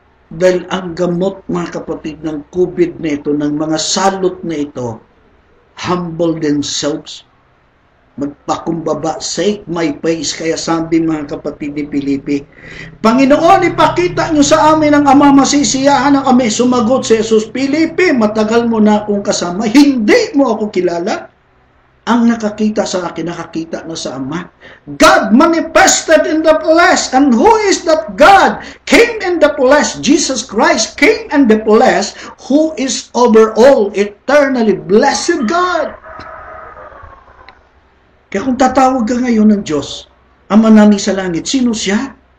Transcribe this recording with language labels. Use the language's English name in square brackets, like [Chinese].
[Filipino] Dahil ang gamot, mga kapatid, ng COVID na ito, ng mga salot na ito, [English] humble themselves, [Filipino] magpakumbaba, [English] seek my face. [Filipino] Kaya sabi, mga kapatid ni Filipi, Panginoon, ipakita nyo sa amin ang Ama, masisiyahan na kami. Sumagot si Jesus, Filipi, matagal mo na akong kasama, hindi mo ako kilala. Ang nakakita sa akin, nakakita na sa Ama. [English] God manifested in the flesh. And who is that God? Came in the flesh. Jesus Christ came in the flesh, who is over all, eternally blessed God. [Filipino] Kaya kung tatawag ka ngayon ng Diyos, Ama namin sa langit, sino siya?